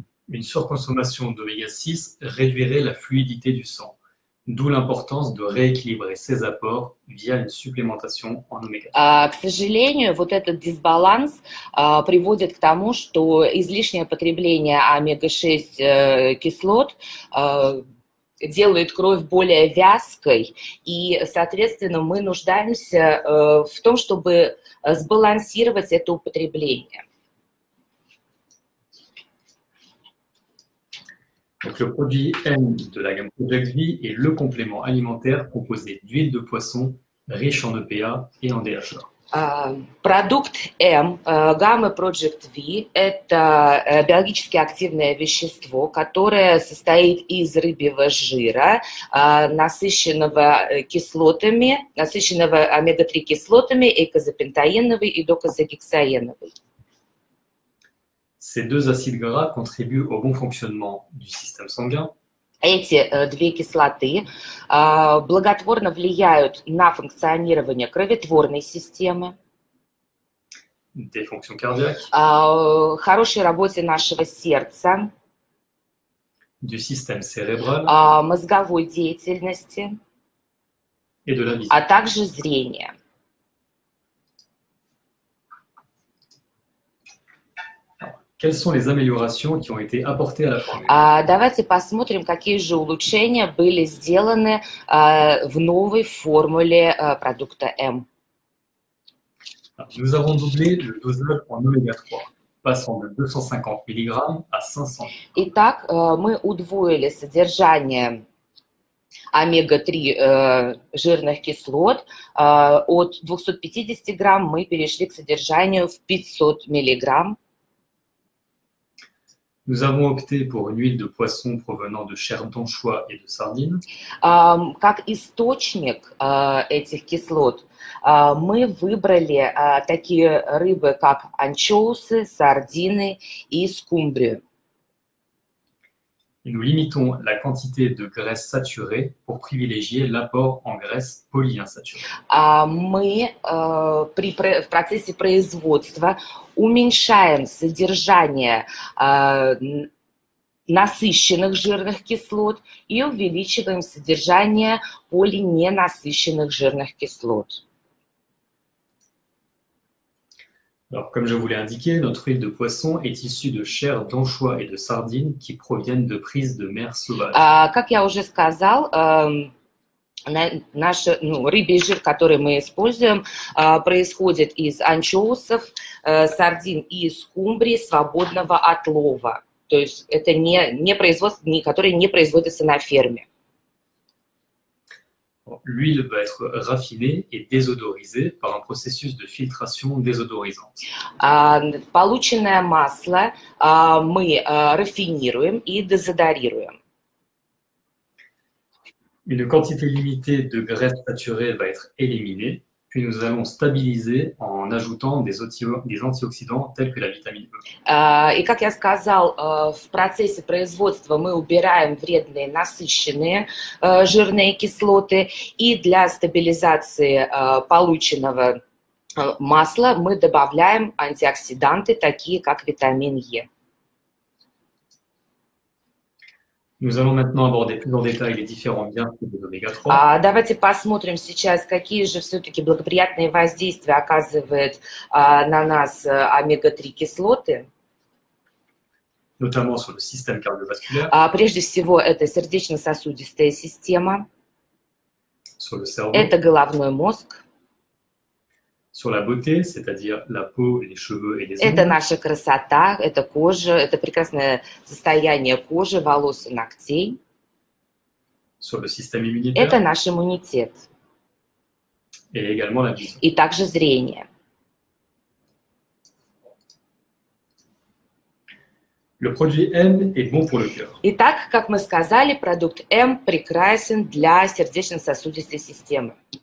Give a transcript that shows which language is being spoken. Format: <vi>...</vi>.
<fr>Une surconsommation d'oméga 6 réduirait la fluidité du sang, d'où l'importance de rééquilibrer ses apports via une supplémentation en oméga 3.</fr> <ru>К сожалению, вот этот дисбаланс приводит к тому, что излишнее потребление омега-6 кислот делает кровь более вязкой, и, соответственно, мы нуждаемся в том, чтобы сбалансировать это употребление.</ru> <fr>Donc, le produit M de la gamme Project V est le complément alimentaire composé d'huile de poisson riche en EPA et en DHA.</fr> <ru>Продукт М, гаммы Project V, это биологически активное вещество, которое состоит из рыбьего жира, насыщенного кислотами, насыщенного омега-3 кислотами, эйкозапентаеновой и докозагексаеновой.</ru> <fr>Ces deux acides gras contribuent au bon fonctionnement du système sanguin.</fr> <ru>Эти две кислоты благотворно влияют на функционирование кроветворной системы,</ru> <fr>des fonctions cardiaques,</fr> <ru>хорошей работе нашего сердца,</ru> <fr>du système cérébral</fr> <ru>мозговой деятельности,</ru> <fr>et de la vision.</fr> <ru>а также зрения.</ru> <fr>Quelles sont les améliorations qui ont été apportées à la formule?</fr> <ru>Давайте посмотрим, какие же улучшения были сделаны в новой формуле продукта М.</ru> <fr>Nous avons doublé le dosage en oméga 3, passant de 250 mg à 500 mg.</fr> <ru>Итак, мы удвоили содержание омега-3 жирных кислот. От 250 грамм мы перешли к содержанию в 500 миллиграмм.</ru> <fr>Nous avons opté pour une huile de poisson provenant de chair d'anchois et de sardines.</fr> <ru>Как источник этих кислот мы выбрали такие рыбы, как анчоусы, сардины и скумбрию.</ru> <fr>Et nous limitons la quantité de graisse saturée pour privilégier l'apport en graisse polyinsaturée.</fr> <ru>Мы в процессе производства уменьшаем содержание насыщенных жирных кислот и увеличиваем содержание полиненасыщенных жирных кислот.</ru> <fr>Alors, comme je vous l'ai indiqué, notre huile de poisson est issue de chair d'anchois et de sardines qui proviennent de prises de mer sauvages.</fr> <ru>Как я уже сказал, Наш рыбий жир, который мы используем, происходит из анчоусов, сардин и скумбрии свободного отлова. То есть это не производство, которое не производится на ферме.</ru> <fr>L'huile va être raffinée et désodorisée par un processus de filtration désodorisante.</fr> <ru>Полученное масло мы рафинируем и дезодорируем.</ru> <fr>Une quantité limitée de graisse saturée va être éliminée, puis nous allons stabiliser en ajoutant des antioxydants tels que la vitamine E.</fr> <ru>И, как я сказал, в процессе производства мы убираем вредные насыщенные жирные кислоты, и для стабилизации полученного масла мы добавляем антиоксиданты, такие как витамин Е.</ru> <fr>Nous allons maintenant aborder plus en détail les différents bienfaits des oméga-3.</fr> <ru>Давайте посмотрим сейчас, какие же все-таки благоприятные воздействия оказывают на нас омега-3 кислоты.</ru> <fr>Notamment sur le système cardiovasculaire,</fr> <ru>Прежде всего, это сердечно-сосудистая система,</ru> <fr>sur le cerveau,</fr> <ru>это головной мозг,</ru> <fr>sur la beauté, c'est-à-dire la peau, les cheveux et les</fr> <ru>это</ru> <fr>ongles,</fr> <ru>наша красота, это кожа, это прекрасное состояние кожи, волос и ногтей,</ru> <fr>sur le système</fr> <ru>это</ru> <fr>immunitaire</fr> <ru>наш иммунитет</ru> <fr>et également la vision.</fr> <ru>и также зрение.</ru> <fr>Le produit M est bon pour le cœur.</fr> <ru>Итак, как мы сказали, продукт М прекрасен для сердечно-сосудистой системы.</ru>